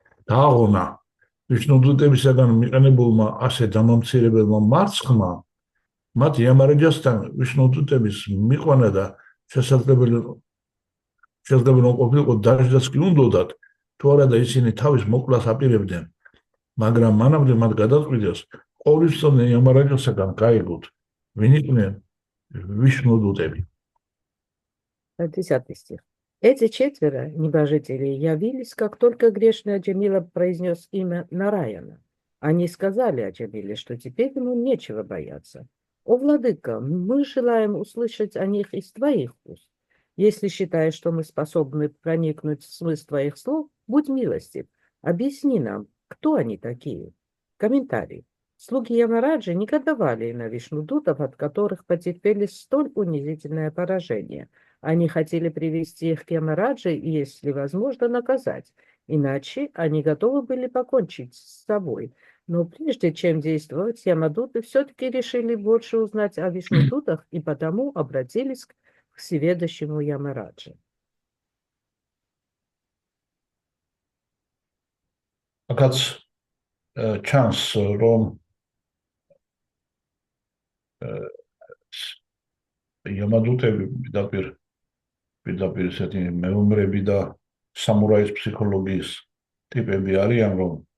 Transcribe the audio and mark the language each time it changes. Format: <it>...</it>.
<ka>დააღონა ვიშნუდუტებისაგან მიყენებულმა ასე დამამცირებელმა მარცხმა, მათ იამარაჯასთან ვიშნუდუტების მიყვანა და შესაძლებელი ყოფილიყო დაჟდაც კი უნდოდათ, თუ არა და ისინი თავის მოკლას აპირებდნენ. მაგრამ მანამდე მათ გადაწყვიტეს, ყოვლისწლოვანი იამარაჯოსაგან გაიგოთ, ვინ იყვნენ ვიშნუდუტები.</ka> <ru>10 стих. Эти 4 небожители явились, как только грешный Аджамила произнес имя Нараяна. Они сказали Аджамиле, что теперь ему нечего бояться. О, владыка, мы желаем услышать о них из твоих уст. Если считаешь, что мы способны проникнуть в смысл твоих слов, будь милостив, объясни нам, кто они такие. Комментарий. Слуги Ямараджи негодовали на вишнудутов, от которых потерпели столь унизительное поражение. Они хотели привести их к Ямараджи и, если возможно, наказать. Иначе они готовы были покончить с собой. Но прежде чем действовать, Ямадуты все-таки решили больше узнать о вишнудутах и потому обратились к всеведущему Ямараджи.</ru> <ka>Акაც ჩანს რომ იამადუტები პირდაპირ ესეთი მეომრები და სამურაის ფსიქოლოგიის ტიპები არიან, რომ</ka>